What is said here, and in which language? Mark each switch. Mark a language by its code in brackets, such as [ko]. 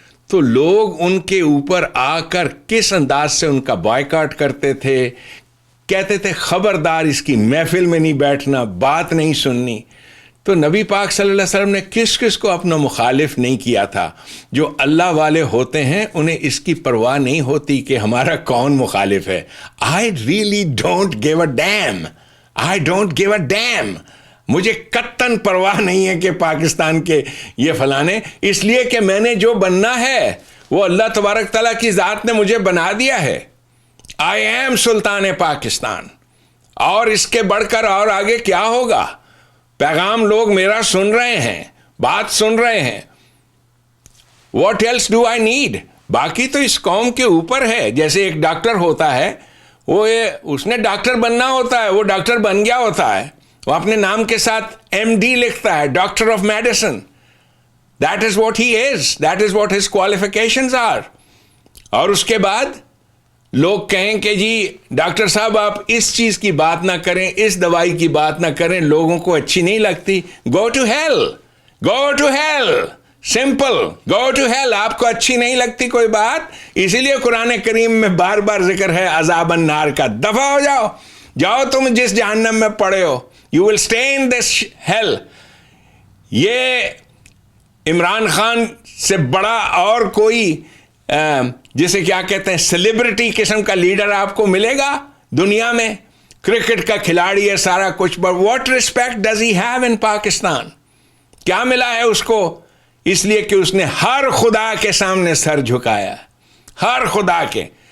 [ur] تو لوگ ان کے اوپر آ کر کس انداز سے ان کا بائیکاٹ کرتے تھے، کہتے تھے خبردار اس کی محفل میں نہیں بیٹھنا، بات نہیں سننی. تو نبی پاک صلی اللہ علیہ وسلم نے کس کس کو اپنا مخالف نہیں کیا تھا؟ جو اللہ والے ہوتے ہیں انہیں اس کی پرواہ نہیں ہوتی کہ ہمارا کون مخالف ہے. [en] I really don't give a damn. I don't give a damn. [ur] مجھے قطعاً پرواہ نہیں ہے کہ پاکستان کے یہ فلانے، اس لیے کہ میں نے جو بننا ہے وہ اللہ تبارک تعالیٰ کی ذات نے مجھے بنا دیا ہے. [en] I am [ur] سلطان پاکستان. اور اس کے بڑھ کر اور آگے کیا ہوگا؟ پیغام لوگ میرا سن رہے ہیں، بات سن رہے ہیں. [en] What else do I need؟ [ur] باقی تو اس قوم کے اوپر ہے. جیسے ایک ڈاکٹر ہوتا ہے، اس نے ڈاکٹر بننا ہوتا ہے، وہ ڈاکٹر بن گیا ہوتا ہے، وہ اپنے نام کے ساتھ MD لکھتا ہے، doctor of medicine. [en] That is what he is. That is what his qualifications are. [ur] اور اس کے بعد لوگ کہیں کہ جی ڈاکٹر صاحب آپ اس چیز کی بات نہ کریں، اس دوائی کی بات نہ کریں، لوگوں کو اچھی نہیں لگتی. [en] Go to hell. Go to hell. Simple. Go to hell. [ur] آپ کو اچھی نہیں لگتی کوئی بات، اسی لیے قرآن کریم میں بار بار ذکر ہے عذاب النار کا. دفع ہو جاؤ، جاؤ تم جس جہنم میں پڑے ہو. [en] You will stay in this hell. [ur] یہ عمران خان سے بڑا اور کوئی جسے کیا کہتے ہیں سیلیبریٹی قسم کا لیڈر آپ کو ملے گا دنیا میں؟ کرکٹ کا کھلاڑی ہے، سارا کچھ، [en] but what respect does he have in [ur] Pakistan? کیا ملا ہے اس کو؟ اس لیے کہ اس نے ہر خدا کے سامنے سر جھکایا. ہر خدا کے.